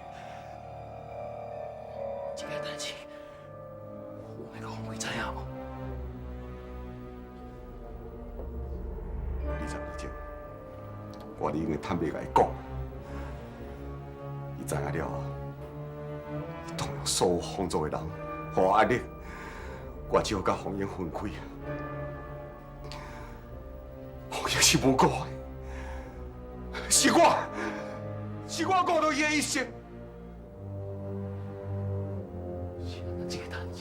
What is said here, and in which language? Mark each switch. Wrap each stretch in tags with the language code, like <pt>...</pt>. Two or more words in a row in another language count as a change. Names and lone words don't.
<nan>这个代志，我要甲红梅知影无？20年前，我已经坦白甲伊讲，伊知影了后，伊动用所有方族的人，互我压力，我只好甲红英分开。红英是无辜的，是我误了伊的一生。是安怎这个代志？</nan>